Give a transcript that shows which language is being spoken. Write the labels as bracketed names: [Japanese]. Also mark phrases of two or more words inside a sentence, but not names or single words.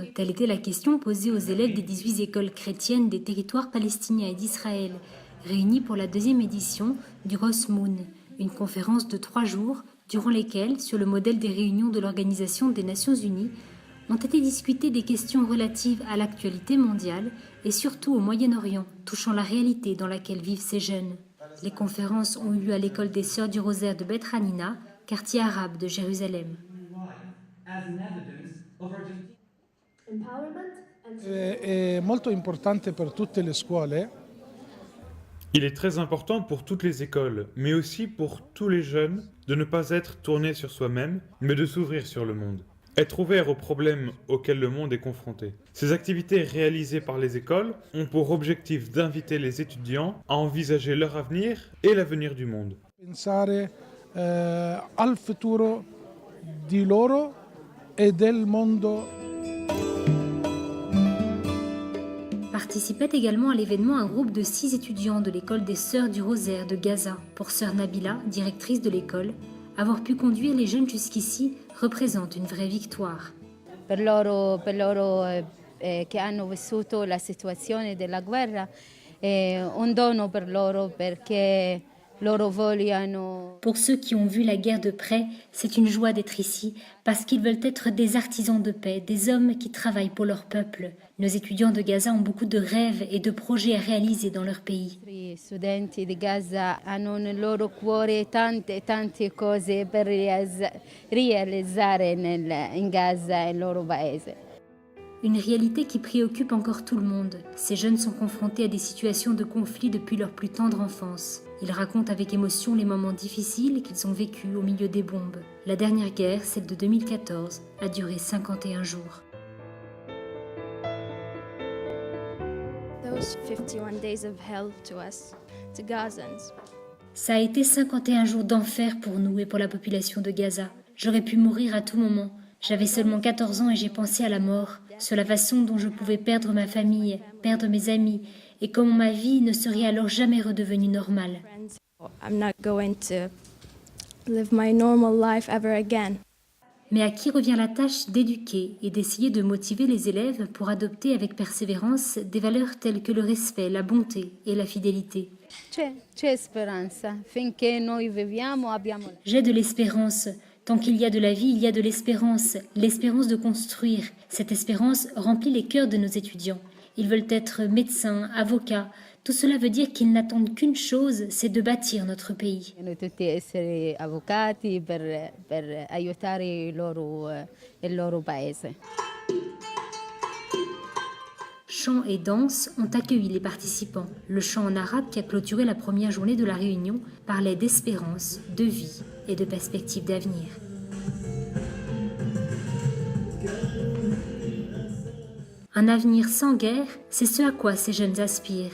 [French] Telle était la question posée aux élèves des 18 écoles chrétiennes des territoires palestiniens et d'Israël, réunis pour la 2e édition du Rosh Moon, une conférence de 3 jours durant lesquelles, sur le modèle des réunions de l'Organisation des Nations Unies, ont été discutées des questions relatives à l'actualité mondiale et surtout au Moyen-Orient, touchant la réalité dans laquelle vivent ces jeunes. Les conférences ont eu lieu à l'école des Sœurs du Rosaire de Beth Hanina, quartier arabe de Jérusalem. [Italian] È molto importante per tutte le scuole. [French] Il est très important pour toutes les écoles, mais aussi pour tous les jeunes, de ne pas être tournés sur soi-même, mais de s'ouvrir sur le monde. Être ouvert aux problèmes auxquels le monde est confronté. Ces activités réalisées par les écoles ont pour objectif d'inviter les étudiants à envisager leur avenir et l'avenir du monde. [Italian] Pensare al futuro di loro e del mondo. [French] Participait également à l'événement un groupe de 6 étudiants de l'école des Sœurs du Rosaire de Gaza. Pour sœur Nabila, directrice de l'école, avoir pu conduire les jeunes jusqu'ici représente une vraie victoire. [Italian] Per loro che hanno vissuto la situazione della guerra è un dono per loro perché loro vogliono. [French] Pour ceux qui ont vu la guerre de près, c'est une joie d'être ici parce qu'ils veulent être des artisans de paix, des hommes qui travaillent pour leur peuple. Nos étudiants de Gaza ont beaucoup de rêves et de projets à réaliser dans leur pays. [Italian] Gli studenti di Gaza hanno nel loro cuore tante cose per realizzare in Gaza e il loro paese. [French] Une réalité qui préoccupe encore tout le monde. Ces jeunes sont confrontés à des situations de conflit depuis leur plus tendre enfance. Ils racontent avec émotion les moments difficiles qu'ils ont vécus au milieu des bombes. La dernière guerre, celle de 2014, a duré 51 jours. [English] Those 51 days of hell to us, to Gazans. [French] Ça a été 51 jours d'enfer pour nous et pour la population de Gaza. J'aurais pu mourir à tout moment. J'avais seulement 14 ans et j'ai pensé à la mort, sur la façon dont je pouvais perdre ma famille, perdre mes amis, et comment ma vie ne serait alors jamais redevenue normale. [English] I'm not going to live my normal life ever again. [French] Mais à qui revient la tâche d'éduquer et d'essayer de motiver les élèves pour adopter avec persévérance des valeurs telles que le respect, la bonté et la fidélité. [Italian] C'è speranza. Finché noi viviamo abbiamo. [French] J'ai de l'espérance. Tant qu'il y a de la vie, il y a de l'espérance de construire. Cette espérance remplit les cœurs de nos étudiants. Ils veulent être médecins, avocats. Tout cela veut dire qu'ils n'attendent qu'une chose, c'est de bâtir notre pays. [Italian] Noi tutti essere avvocati per aiutare il loro paese. [French] Chants et danses ont accueilli les participants. Le chant en arabe qui a clôturé la première journée de la réunion parlait d'espérance, de vie et de perspectives d'avenir. Un avenir sans guerre, c'est ce à quoi ces jeunes aspirent.